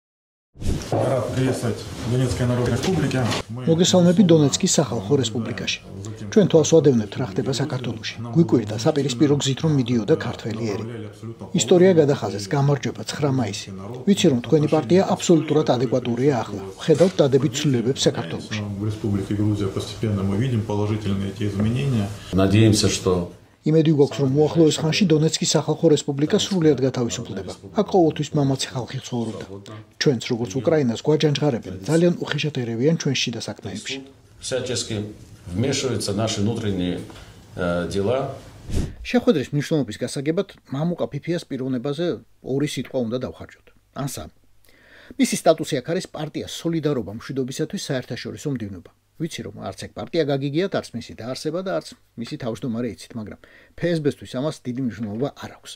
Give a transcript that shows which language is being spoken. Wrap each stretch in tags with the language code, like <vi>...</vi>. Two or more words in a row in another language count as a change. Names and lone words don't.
<ka>მოგესალმებით დონეცკის სახალხო რესპუბლიკაში. ჩვენ თვალს ვადევნებთ რა ხდება საქართველოში. გვიკვირდა საპირისპირო გზით რომ მიდიოდა ქართველი ერი. ისტორია გადახაზეს, გამარჯვება 9 მაისი. ვიცი რომ თქვენი პარტია აბსოლუტურად ადეკვატურია ახლა. ხედავთ დადებით ცვლილებებს საქართველოში.</ka> <ru>Надеемся, что</ru> <ka>იმედი გვაქვს რომ უახლოეს ხანში დონეცკის სახალხო რესპუბლიკა სრულიად გათავისუფლდება. აქ ყოველთვის მამაცი ხალხი ცხოვრობდა. ჩვენც როგორც უკრაინას გვაჯანჯღარებენ, ძალიან უხეშად ერევიან ჩვენ შიდა საქმეებში.</ka> <ru>всячески вмешиваются наши внутренние дела.</ru> <ka>შეხვედრის მნიშვნელობის გასაგებად მამუკა ფიფიას პიროვნებაზე ორი სიტყვა უნდა დავხარჯოთ. ან სამი. მისი სტატუსი აქ არის პარტია სოლიდარობა მშვიდობისათვის საერთაშორისო მდივნობა. ვიცი რომ არც ეგ პარტია გაგიგიათ, არც მისი დაარსება და არც მისი თავმჯდომარე იცით, მაგრამ ფსბ-თვის ამას დიდი მნიშვნელობა არ აქვს.</ka>